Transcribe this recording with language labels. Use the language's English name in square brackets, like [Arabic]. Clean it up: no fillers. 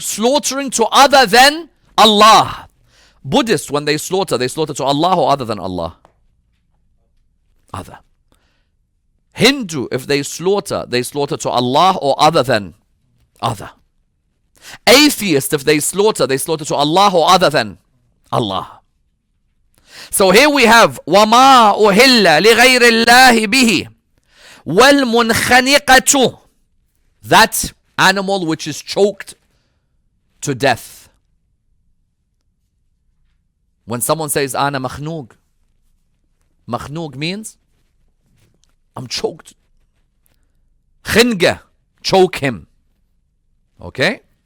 [English] Slaughtering to other than Allah. Buddhists, when they slaughter to Allah or other than Allah? Other. Hindu, if they slaughter to Allah or other than other. Atheist, if they slaughter to Allah or other than Allah. So here we have [Arabic] وَمَا أُهِلَّ لِغَيْرِ اللَّهِ بِهِ وَالْمُنْخَنِقَةُ. [English] That animal which is choked to death. When someone says [Arabic] Ana makhnug, [English] makhnug means I'm choked. Khinga, choke him. Okay?